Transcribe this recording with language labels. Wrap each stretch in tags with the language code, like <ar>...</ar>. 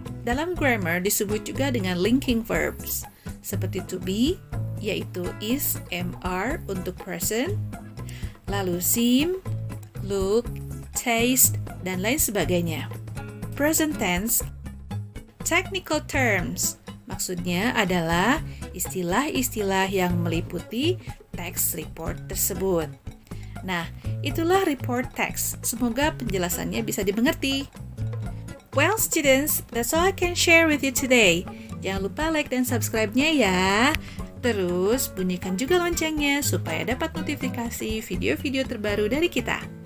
<id>Dalam grammar disebut juga dengan linking verbs, seperti to be, yaitu is, are untuk present, lalu seem, look, taste, dan lain sebagainya. Present tense. Technical terms maksudnya adalah istilah-istilah yang meliputi teks report tersebut. Nah, itulah report text. Semoga penjelasannya bisa dimengerti.</id> <en>Well, students, that's all I can share with you today.</en> <id>Jangan lupa like dan subscribe-nya ya. Terus, bunyikan juga loncengnya supaya dapat notifikasi video-video terbaru dari kita.</id>